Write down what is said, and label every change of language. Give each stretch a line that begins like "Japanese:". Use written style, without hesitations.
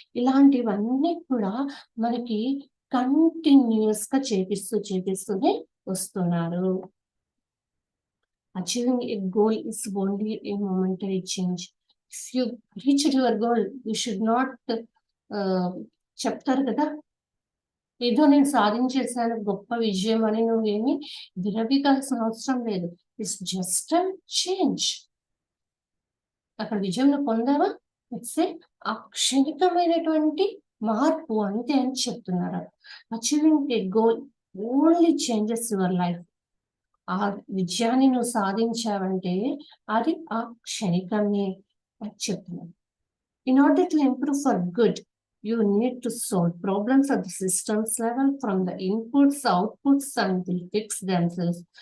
Telugu: ఇలాంటివన్నీ కూడా మనకి కంటిన్యూస్ గా చేపిస్తూనే వస్తున్నారు.
English: Achieving a goal is only a momentary change. If you reached your goal, you should not
Telugu: చెప్తారు కదా, ఏదో నేను సాధించేసాను గొప్ప విజయం అని నువ్వేమి విరవిగాల్సిన అవసరం లేదు.
English: It's just a change.
Telugu: అక్కడ విజయం పొందావా, ఇట్స్ ఆ క్షణికమైనటువంటి మార్పు అంతే అని చెప్తున్నారు.
English: Achieving a goal only changes your life.
Telugu: ఆ విజయాన్ని నువ్వు సాధించావంటే అది ఆ క్షణికమే అని చెప్తున్నాను.
English: In order to improve for good, you need to solve problems at the systems level from the inputs, outputs and will fix themselves.